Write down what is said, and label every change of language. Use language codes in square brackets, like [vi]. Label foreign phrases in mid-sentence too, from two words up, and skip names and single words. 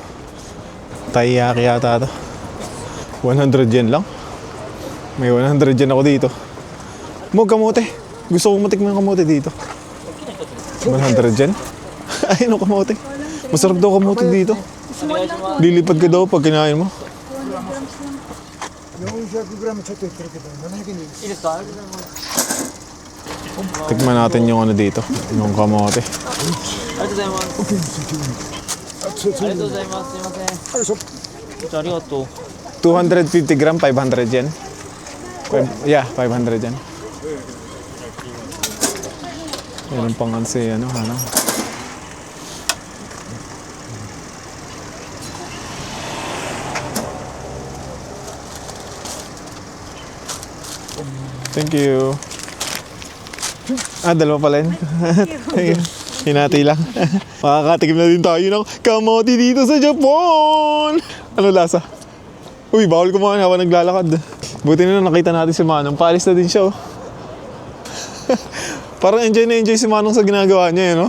[tl] Taiyaki yata ito. 100 yen lang. May 100 yen ako dito. Kamote. Gusto kong matikman ng kamote dito. 100 yen? Ayun ang kamote. Masarap daw kamote dito. Lilipad ka daw pag kinain mo. [ja] 400g ちょっと言ってるけど700円でいいです。 [tl] Tikman natin yung ano dito. Yung kamote. [ja] ありがとうございます。ありがとうございます。すいません。じゃあありがとう。 [en] 250 gram, 500 yen. Yeah, 500 yen. [tl] Yan ang pangansi, ano. [en] Thank you. [tl] Dalawa pala yun. Hinati lang. Makakatikim na din tayo ng kamote dito sa Japan. Ano lasa? Uy, bawal kumain habang naglalakad. Buti na nakita natin si Manong. Paalis na din siya, oh. Parang enjoy na enjoy si Manong sa ginagawa niya, no?